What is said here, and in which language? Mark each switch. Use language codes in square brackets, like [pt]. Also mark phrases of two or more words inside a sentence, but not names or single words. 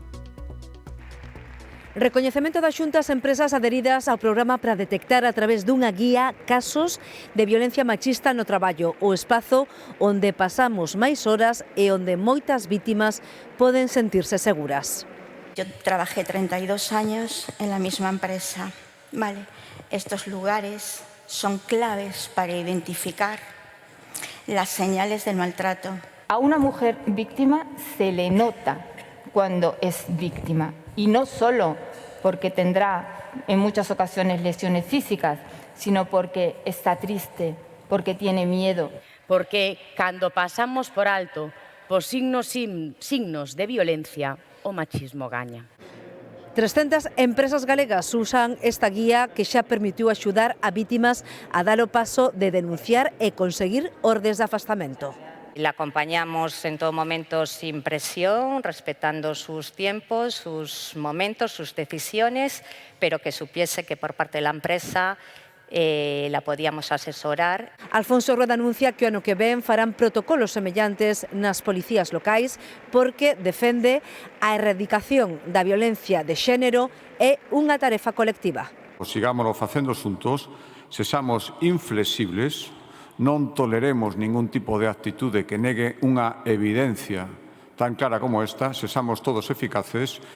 [gl] Recoñecemento da Xunta ás empresas adheridas ao programa para detectar a través dunha guía casos de violencia machista no traballo, o espazo onde pasamos máis horas e onde moitas vítimas poden sentirse seguras. [es] Yo trabajé 32 años en la misma empresa. Vale, estos lugares son claves para identificar las señales del maltrato. A una mujer víctima se le nota cuando es víctima. Y no solo porque tendrá en muchas ocasiones lesiones físicas, sino porque está triste, porque tiene miedo. [gl] Porque cando pasamos por alto por signos de violencia, o machismo gaña. 300 empresas galegas usan esta guía que xa permitiu axudar a vítimas a dar o paso de denunciar e conseguir ordes de afastamento. [es] La acompañamos en todo momento sin presión, respetando sus tiempos, sus momentos, sus decisiones, pero que supiese que por parte de la empresa la podíamos asesorar. [gl] Alfonso Rueda anuncia que o ano que ven farán protocolos semellantes nas policías locais porque defende a erradicación da violencia de xénero é unha tarefa colectiva. Sigámoslo facendo xuntos, sexamos inflexibles, non toleremos ningún tipo de actitude que negue unha evidencia tan clara como esta, sexamos todos eficaces.